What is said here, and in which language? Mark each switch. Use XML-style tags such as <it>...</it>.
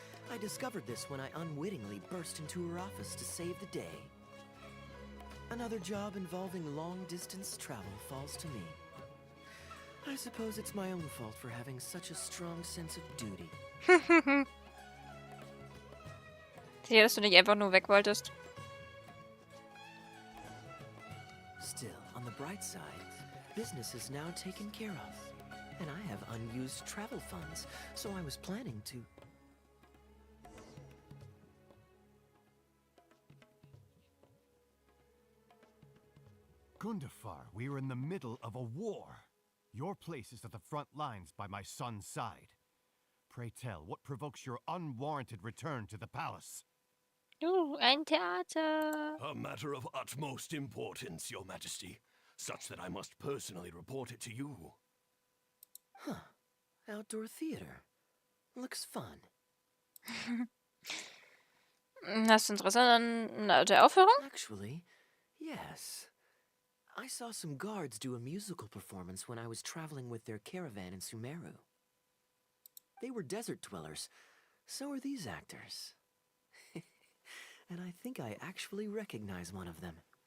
<en>I discovered this when I unwittingly burst into her office to save the day. Another job involving long-distance travel falls to me. I suppose it's my own fault for having such a strong sense of duty.</en> <de>Sicher, dass du nicht einfach nur weg wolltest.</de> <en>Still, on the bright side, business is now taken care of. And I have unused travel funds, so I was planning to... Gundafar, we are in the middle of a war. Your place is at the front lines by my son's side. Pray tell, what provokes your unwarranted return to the palace?</en> <de>Ein Theater.</de> <en>A matter of utmost importance, Your Majesty, such that I must personally report it to you. Huh. Outdoor theater. Looks fun.</en> <de>Hast du Interesse an der Aufführung?</de> <en>Actually, yes. I saw some guards do a musical performance when I was traveling with their caravan in Sumeru. They were desert dwellers. So are these actors. And I think I actually recognize one of them.</en>